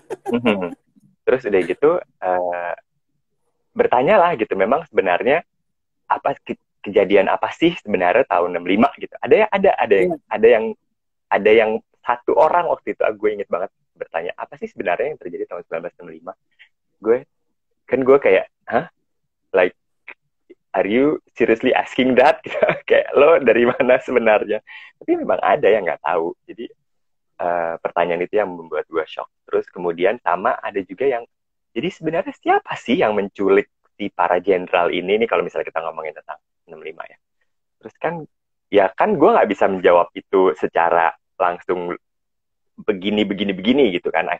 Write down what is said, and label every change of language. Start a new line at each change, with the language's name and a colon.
Indonesian: mhm. Terus udah gitu bertanya lah gitu, memang sebenarnya apa kejadian apa sih sebenarnya tahun 65 gitu. Iya. Ada yang satu orang waktu itu gue inget banget bertanya apa sih sebenarnya yang terjadi tahun 1965. Gue kayak,
English: hah, like, are you seriously asking that?
Indonesian: Kayak lo dari mana sebenarnya? Tapi memang ada yang nggak tahu. Jadi pertanyaan itu yang membuat gue shock. Terus kemudian sama ada juga yang, jadi sebenarnya siapa sih yang menculik si para jenderal ini nih kalau misalnya kita ngomongin tentang 65 ya. Terus kan, ya kan gue nggak bisa menjawab itu secara langsung begini gitu kan.